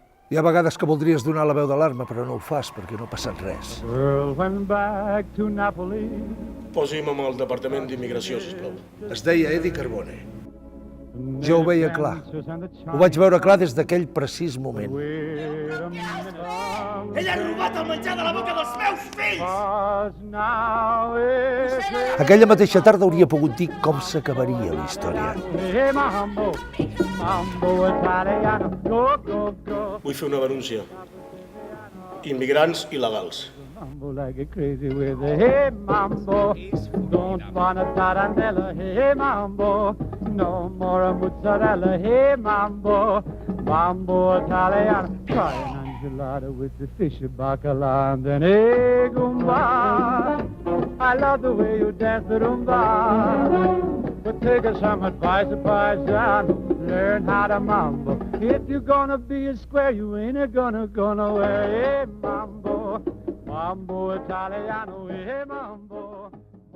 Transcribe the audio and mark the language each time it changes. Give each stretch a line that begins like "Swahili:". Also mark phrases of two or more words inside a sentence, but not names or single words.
Catalan: Hi ha vegades que voldries donar la veu d'alarma, però no ho fas perquè no ha passat res.
English: Girl went back to Napoli.
Catalan: Posi'm amb el Departament d'Immigració, sisplau. Es deia Eddie Carbone. Jo ho veia clar. Ho vaig veure clar des d'aquell precís moment. Ell ha robat el menjar de la boca dels meus fills! Aquella mateixa tarda hauria pogut dir com s'acabaria la història. Vull fer una denúncia. Immigrants il·legals.
English: Mambo like a crazy with a hey mambo. Don't want a tarantella, hey mambo. No more a mozzarella, hey mambo. Mambo Italiano, try an enchilada with the fish bacala and then hey gumba. I love the way you dance the rumba. But take us some advice, paisan. Learn how to mambo. If you're gonna be a square, you ain't gonna go nowhere. Hey mambo. Mambo Italiano, hey mambo.